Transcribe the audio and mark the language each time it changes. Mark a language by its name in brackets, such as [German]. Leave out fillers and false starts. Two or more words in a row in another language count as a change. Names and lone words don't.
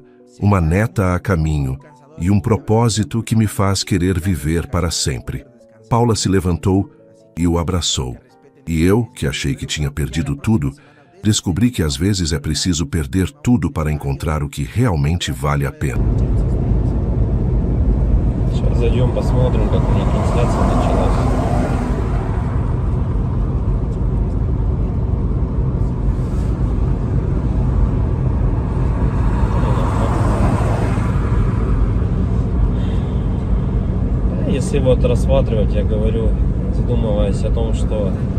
[Portuguese] Uma neta a caminho. E um propósito que me faz querer viver para sempre. Paula se levantou e o abraçou. E eu, que achei que tinha perdido tudo, descobri que às vezes é preciso perder tudo para encontrar o que realmente vale a pena. [Russian] Сейчас зайдем, посмотрим, как у них трансляция началась. Если вот рассматривать, я говорю, задумываясь о том, что